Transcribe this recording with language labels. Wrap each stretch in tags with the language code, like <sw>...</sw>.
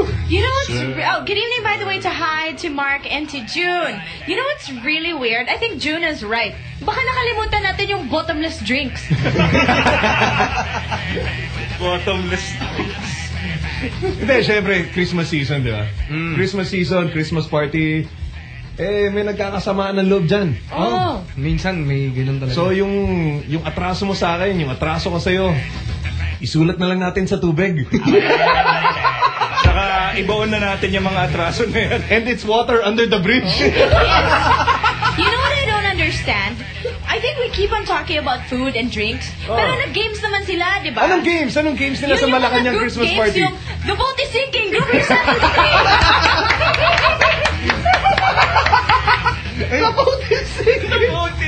<en>You know what's oh, good evening, by the way, to Hi, to Mark, and to June. You know what's really weird? I think June is right.</en> <tl>Baka nakalimutan natin yung</tl> <en>bottomless drinks. Bottomless drinks.</en> <tl>Hindi, syempre, Christmas season, di ba? Mm.</tl> <en>Christmas season, Christmas party.</en> <tl>Eh, may nagkakasamaan ng loob dyan. Oh. Oh. Minsan, may ganun talaga. So, yung atraso mo sa akin, yung atraso ko sa'yo, isulat na lang natin sa tubig. Saka ibaon na natin yung mga atraso na yan.</tl> <en>And it's water under the bridge. You know what I don't understand? I think we keep on talking about food and drinks.</en> <tl>Oh. Pero nag-games naman sila, di ba? Anong games? Anong games nila sa Malacanang Christmas games, party? Yung</tl> <en>the boat is sinking. Group yourself and the boat is sinking.</en>